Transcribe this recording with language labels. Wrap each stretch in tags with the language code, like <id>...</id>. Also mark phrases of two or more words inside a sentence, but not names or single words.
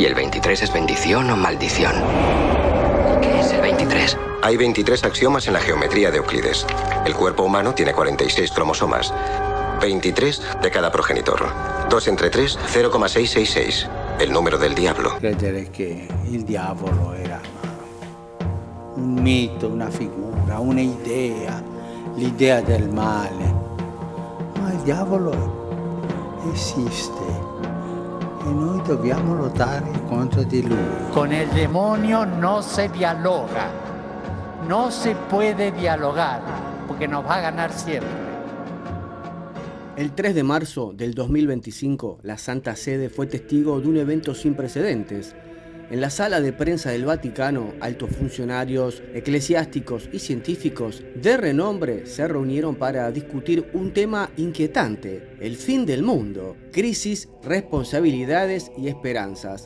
<es>¿Y el 23 es bendición o maldición? ¿Y qué es el 23? Hay 23 axiomas en la geometría de Euclides. El cuerpo humano tiene 46 cromosomas. 23 de cada progenitor. 2 entre 3, 0,666. El número del diablo.</es> <it>Credere che il diavolo era un mito, una figura, un'idea, l'idea del male. Ma il diavolo esiste e noi dobbiamo lottare contro di lui.</it> <es>Con el demonio no se dialoga, no se puede dialogar, porque nos va a ganar siempre. El 3 de marzo del 2025, la Santa Sede fue testigo de un evento sin precedentes. En la sala de prensa del Vaticano, altos funcionarios eclesiásticos y científicos de renombre se reunieron para discutir un tema inquietante: el fin del mundo, crisis, responsabilidades y esperanzas.</es>